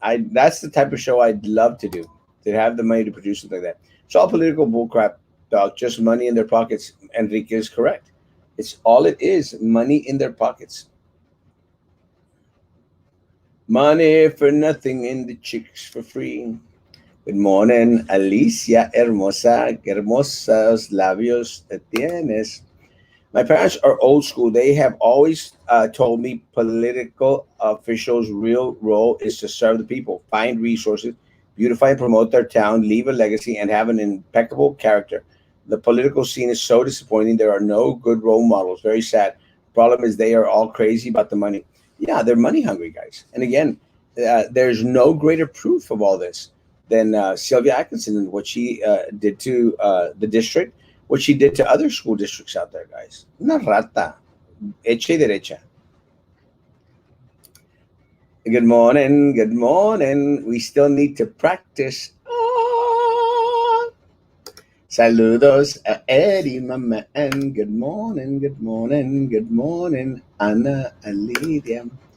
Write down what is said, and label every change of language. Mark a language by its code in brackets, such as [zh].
[en] That's the type of show I'd love to do. To have the money to produce something like that. It's all political bullcrap, dog. Just money in their pockets. Enrique is correct. It's all it is. Money in their pockets. Money for nothing and the chicks for free. Good morning, Alicia Hermosa. [es] Qué hermosos labios tienes. [en] My parents are old school. They have always told me political officials' real role is to serve the people, find resources, beautify and promote their town, leave a legacy, and have an impeccable character. The political scene is so disappointing. There are no good role models. Very sad. Problem is, they are all crazy about the money. Yeah, they're money hungry guys. And again, there's no greater proof of all this than Sylvia Atkinson and what she did to the district, what she did to other school districts out there, guys. [es] Una rata, hecha y derecha. [en] Good morning, good morning. We still need to practice. [es] Ah. Saludos a Eddie, [en] my man. Good morning, good morning, good morning, Ana Alidia.